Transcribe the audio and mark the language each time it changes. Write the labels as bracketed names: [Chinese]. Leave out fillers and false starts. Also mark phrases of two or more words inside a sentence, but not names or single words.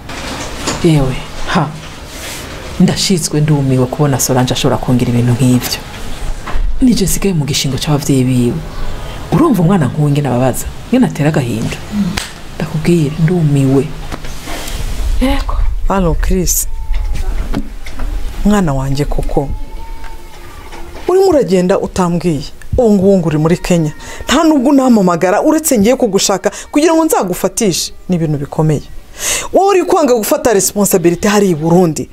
[Rundi] Yewe ndashizwe ndumiwe kubona Solange ashobora kongera ibintu nk'ivyo. Nije sigaye mu gishingo cy'abavyeyi biwe. Urumva umwana nkuwenge nababaza ngene atera gahinda. Ndakubwire ndumiwe. Yego. Halo Chris. Mwana wanje koko. Uri muragenda utambwiye. Ubu uri muri Kenya. Nta nubwo namamagara uretse ngiye kugushaka kugira ngo nzagufatishe n'ibintu bikomeye. Wowe uri kwanga gufata responsibility hari i Burundi.